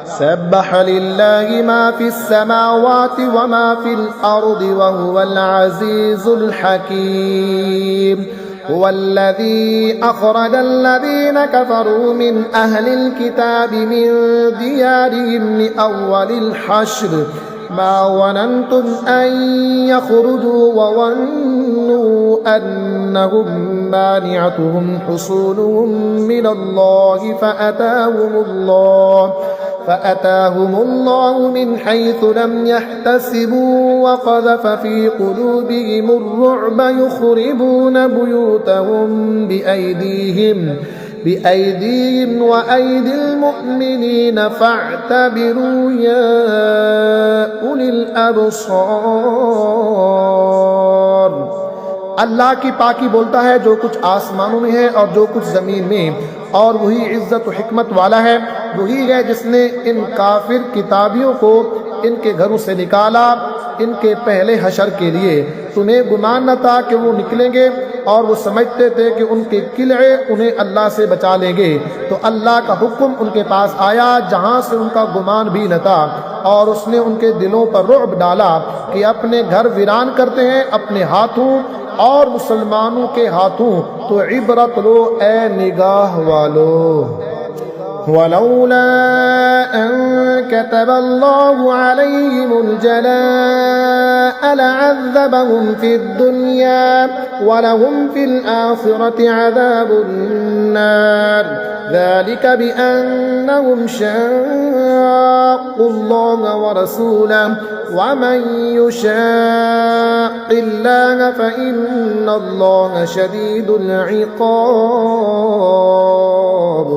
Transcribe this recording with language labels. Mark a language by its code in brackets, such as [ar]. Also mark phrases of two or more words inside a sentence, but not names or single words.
[ar] سبح لله ما في السماوات وما في الأرض وهو العزيز الحكيم. هو الذي أخرج الذين كفروا من أهل الكتاب من ديارهم لأول الحشر ما ظننتم أن يخرجوا وظنوا أنهم مانعتهم حصونهم من الله فأتاهم الله من حيث لم يحتسبوا وقذف في قلوبهم الرعب يخربون بيوتهم بأيديهم وأيدي المؤمنين فاعتبروا يا أولي الأبصار. [hi] अल्लाह की पाकी बोलता है जो कुछ आसमानों में है और जो कुछ ज़मीन में, और वही इज़्ज़त व हिकमत वाला है। वही है जिसने इन काफिर किताबियों को इनके घरों से निकाला इनके पहले हशर के लिए। तुम्हें गुमान न था कि वो निकलेंगे, और वो समझते थे कि उनके किले उन्हें अल्लाह से बचा लेंगे। तो अल्लाह का हुक्म उनके पास आया जहाँ से उनका गुमान भी न था, और उसने उनके दिलों पर रुअब डाला कि अपने घर वीरान करते हैं अपने हाथों और मुसलमानों के हाथों। तो इबरत लो ए निगाह वालो। [ar] ولولا أن كتب الله عليهم الجلاء لعذبهم في الدنيا ولهم في الآخرة عذاب النار ذلك بأنهم شاقوا الله ورسوله ومن يشاق الله فإن الله شديد العقاب.